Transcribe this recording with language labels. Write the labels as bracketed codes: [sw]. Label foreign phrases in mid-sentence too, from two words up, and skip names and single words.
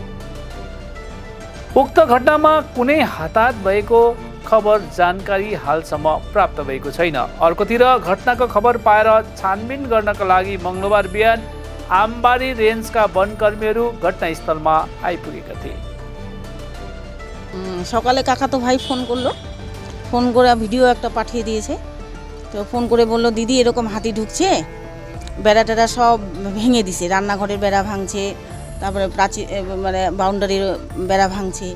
[ne] उक्त घटनामा कुनै हताहत भएको खबर जानकारी हालसम्म प्राप्त भएको छैन। अर्कोतिर घटनाको खबर पाएर छानबिन गर्नका लागि मंगलबार बिहान आमबारी रेन्जका वनकर्मीहरू घटनास्थलमा आइपुगेका थिए। [bn] সকালে কাকাতো ভাই ফোন করে ভিডিও একটা পাঠিয়ে দিয়েছে। তো ফোন করে বললো দিদি এরকম হাতি ঢুকছে, বেড়া টেড়া সব ভেঙে দিছে, রান্নাঘরের বেড়া ভাঙছে, তারপরে প্রাচীর মানে বাউন্ডারির বেড়া ভাঙছে।